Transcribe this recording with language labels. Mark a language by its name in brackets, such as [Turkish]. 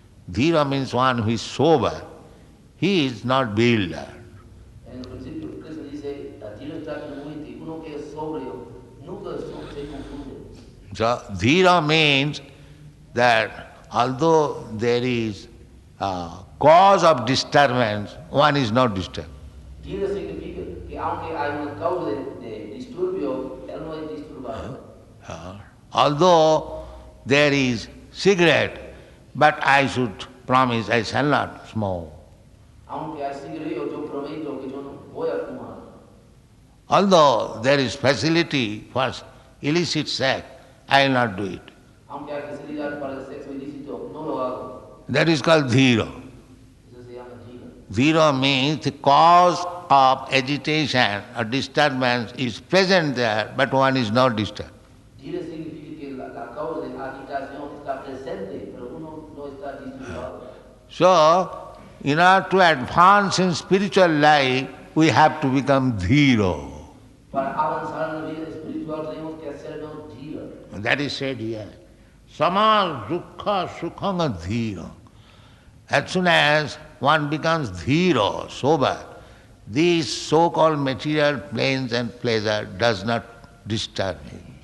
[English] Dhira means one who is sober. He is not bewildered. [Spanish] En el principio, Krishna dice, Dhira está muy, uno que es sobrio, nunca se confunde. [English] So, Dhira means that although there is a cause of disturbance, one is not disturbed. [Spanish] Dhira significa que aunque hay una causa de disturbio, él no es disturbado. [English] Although there is cigarette, but I should promise I shall not smoke. [Spanish] Aunque hay cigarrillo, yo prometo que yo no voy a fumar. [English] Although there is facility for illicit sex, I will not do it. [Spanish] Aunque hay facilidad para el sexo ilícito, no lo hago. [English] That is called dhira. [Spanish] Eso se llama dhira. [English] Dhira means the cause of agitation or disturbance is present there, but one is not disturbed. [Spanish] Dhira significa que la causa de agitación está presente, pero uno no está disturbado. [English] So, in order to advance in spiritual life, we have to become dhira. [Spanish] Para avanzar en la vida espiritual tenemos que hacernos dhira. [English] And that is said here. Sama dukkha sukhanga dhira. As soon as one becomes dhira, sober, these so-called material pains and pleasure does not disturb him.